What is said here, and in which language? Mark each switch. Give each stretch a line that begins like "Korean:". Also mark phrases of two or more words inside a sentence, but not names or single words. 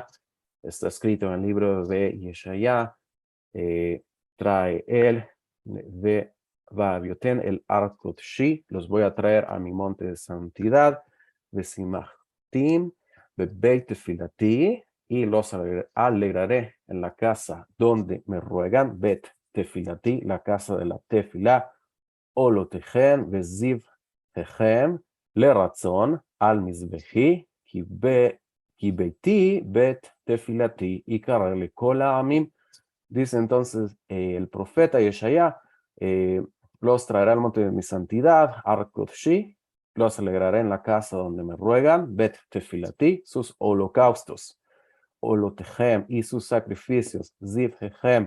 Spanish: Está escrito en el libro de Yeshaya, trae él,
Hebrew: והביאותים אל הר קדשי,
Spanish: los voy a traer a mi monte de santidad,
Hebrew: ושמחתים בבית תפלתי,
Spanish: y los alegraré en la casa donde me ruegan,
Hebrew: בית תפלתי,
Spanish: la casa de la Tefilá,
Hebrew: עולותיהם וזבחיהם לרצון על מזבחי כי ביתי בית תפלתי, יקרא לכל העמים.
Spanish: Dice entonces el profeta Yeshaya, los traeré al monte de mi santidad,
Hebrew: הר קדשי,
Spanish: los alegraré en la casa donde me ruegan,
Hebrew: בית תפלתי,
Spanish: sus holocaustos, Olotejem y sus sacrificios, Zivhejem,